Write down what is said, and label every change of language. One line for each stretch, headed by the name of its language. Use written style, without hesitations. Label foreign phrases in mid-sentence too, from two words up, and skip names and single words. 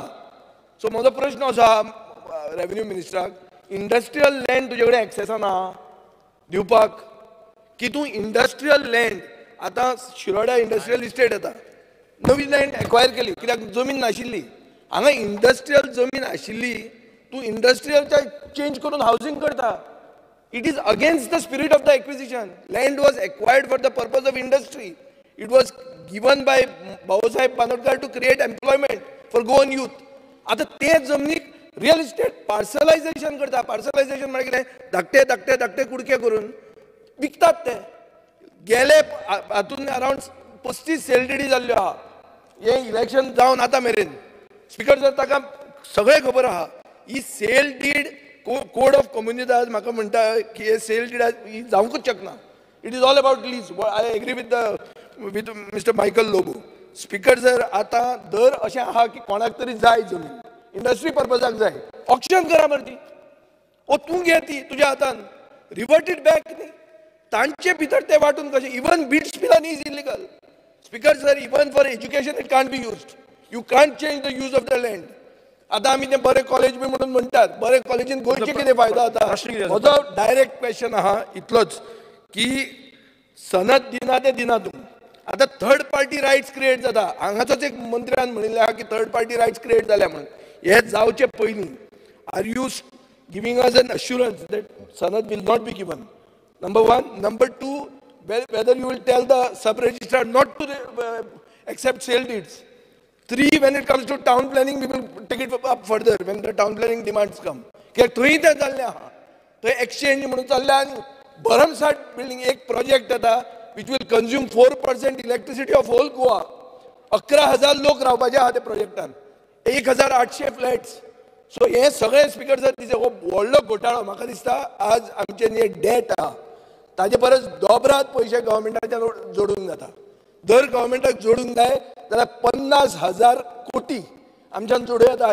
Konkani: सो म्हजो प्रश्न असो आहा रेव्हेन्यू मिनिस्टराक,
English: industrial land
Konkani: तुजे कडेन एक्सेसान आहा दिवपाक, की तूं
English: industrial land
Konkani: आतां शिरोड्या
English: industrial estate
Konkani: येता, नवी लँड एक्वायर केली कित्याक जमीन नाशिल्ली. हांगा इंडस्ट्रियल जमीन आशिल्ली तूं इंडस्ट्रियलच्या चेंज करून हावजिंग करता.
English: It is against the spirit of the acquisition. Land was acquired for the purpose of industry. It was given by Bawasaheb Panotkar to create employment for Goan youth.
Konkani: आता ते जमनीक
English: real estate parcelization
Konkani: करता. पार्सलायझेशन म्हणजे कितें? धाकटे धाकटे धाकटे कुडके करून विकतात ते. गेले हातून अरावंड 35
English: sale deeds
Konkani: जाल्ल्यो आहा. हे इलेक्शन जावन आतां मेरेन स्पीकर सर ताका सगळें खबर आहा. ही
English: sale deed
Konkani: कोड ऑफ कम्युनिटीज म्हाका म्हणटा की हे
English: sale deed
Konkani: ही जावंकूच शकना.
English: It is all about lease. I agree with Mister Michael Lobo. Speaker sir,
Konkani: आतां दर अशें आहा की कोणाक तरी जाय जमीन इंडस्ट्री पर्पजाक जाय, ऑक्शन करा मरे ती. ओ तूं घे ती तुज्या हातान,
English: revert it back
Konkani: न्ही. तांचे भितर ते वांटून कशें?
English: even BITS Pilani is illegal. Speaker sir, even for education it can't be used. You can't change the use of the land.
Konkani: आता आम्ही ते बरे कॉलेज बी म्हणून म्हणतात, बरे कॉलेजीन गोंयचे कितें फायदो जाता? म्हजो
English: direct question
Konkani: आहा इतलोच की सनद दिना ते दिना तूं. आता
English: third party rights
Konkani: क्रिएट जाता. हांगाचोच एक मंत्र्यान म्हणिल्लें आहा की
English: third party rights
Konkani: क्रिएट जाल्या म्हणून. हे जावचे पयलीं
English: are you giving us an assurance that Sanad will not be given? नंबर 1. नंबर 2, whether you will tell the sub registrar not to accept sale deeds. 3, when it comes to town planning, we will take it up further when the town planning demands come.
Konkani: कित्याक थंय ते जाल्लें आहा. थंय एक्सचेंज म्हणून चल्ल्या आनी भरमसाट बिल्डिंग. एक प्रोजेक्ट येता
English: which will consume 4% electricity of whole Goa.
Konkani: 11,000 लोक रावपाचे आहा त्या प्रोजेक्टान, 1,800 फ्लॅट्स. सो हे सगळे
English: Speaker sir
Konkani: तिचे हो व्हडलो घोटाळो. म्हाका दिसता आज आमचे जे डेट आहा ताजे परस दोबरात पयशे गव्हर्मेंटाच्यान जोडूंक जाता. दर गव्हर्मेंटाक जोडूंक जाय जाल्यार 50,000 कोटी आमच्यान जोडूं येता.